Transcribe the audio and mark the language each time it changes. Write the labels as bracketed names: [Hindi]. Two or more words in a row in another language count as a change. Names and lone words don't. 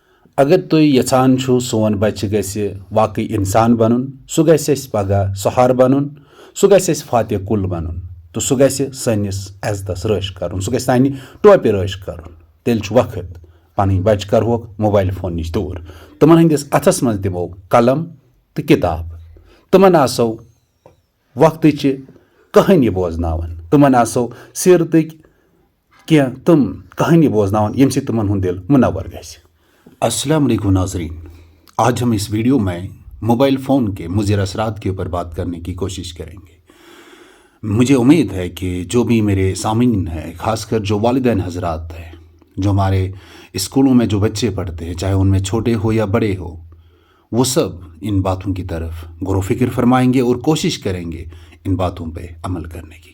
[Kashmiri] اگر تُہۍ یژھان چھُو سون بچہِ گژھِ واقعی اِنسان بنُن سُہ گژھِ اَسہِ پگاہ سہار بنُن سُہ گژھِ اَسہِ فاتح کُل بنُن تہٕ سُہ گژھِ سٲنِس عزتس رٲچھ کرُن سُہ گژھِ سانہِ ٹوپہِ رٲچھ کرُن تیٚلہِ چھُ وقت پنٕنۍ بچہِ کرہوکھ موبایل فون نِش دوٗر تِمن ہٕنٛدِس اتھس منٛز دِمو قلم تہٕ کِتاب تِمن آسو وقتٕچہِ کہانی بوزناوان تِمن آسو سیرتٕکۍ کینٛہہ تِم کہانی بوزناوان ییٚمہِ سۭتۍ تِمن ہُنٛد دِل مُنور گژھِ۔ [Urdu] السلام علیکم ناظرین، آج ہم اس ویڈیو میں موبائل فون کے مضر اثرات کے اوپر بات کرنے کی کوشش کریں گے۔ مجھے امید ہے کہ جو بھی میرے سامعین ہیں، خاص کر جو والدین حضرات ہیں، جو ہمارے اسکولوں میں جو بچے پڑھتے ہیں، چاہے ان میں چھوٹے ہو یا بڑے ہو، وہ سب ان باتوں کی طرف غور و فکر فرمائیں گے اور کوشش کریں گے ان باتوں پہ عمل کرنے کی۔